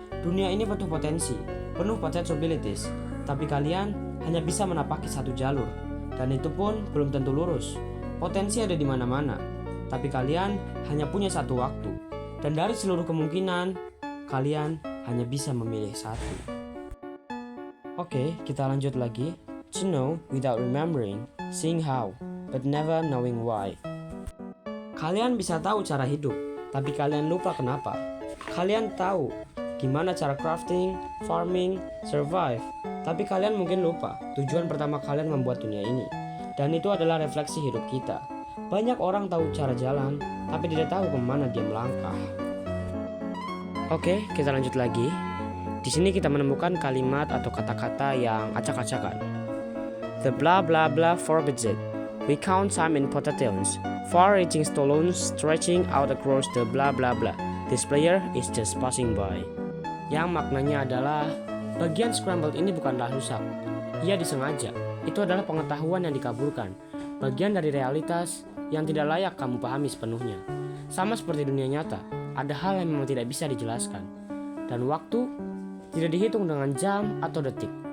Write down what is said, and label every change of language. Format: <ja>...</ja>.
<id>Dunia ini penuh potensi, penuh potentialities, tapi kalian hanya bisa menapaki satu jalur, dan itu pun belum tentu lurus. Potensi ada di mana-mana, tapi kalian hanya punya satu waktu, dan dari seluruh kemungkinan, kalian hanya bisa memilih satu. Oke, kita lanjut lagi.</id> <en>To know without remembering, seeing how, but never knowing why.</en> <id>Kalian bisa tahu cara hidup, tapi kalian lupa kenapa. Kalian tahu gimana cara crafting, farming, survive, tapi kalian mungkin lupa tujuan pertama kalian membuat dunia ini. Dan itu adalah refleksi hidup kita. Banyak orang tahu cara jalan, tapi tidak tahu kemana dia melangkah. Oke, kita lanjut lagi. Di sini kita menemukan kalimat atau kata-kata yang acak-acakan.</id> <en>The blah blah blah forbids it. We count time in potatoes, far-reaching stones stretching out across the blah blah blah. This player is just passing by.</en> <id>Yang maknanya adalah bagian scrambled ini bukanlah rusak. Ia disengaja. Itu adalah pengetahuan yang dikaburkan, bagian dari realitas yang tidak layak kamu pahami sepenuhnya. Sama seperti dunia nyata, ada hal yang memang tidak bisa dijelaskan. Dan waktu tidak dihitung dengan jam atau detik,</id>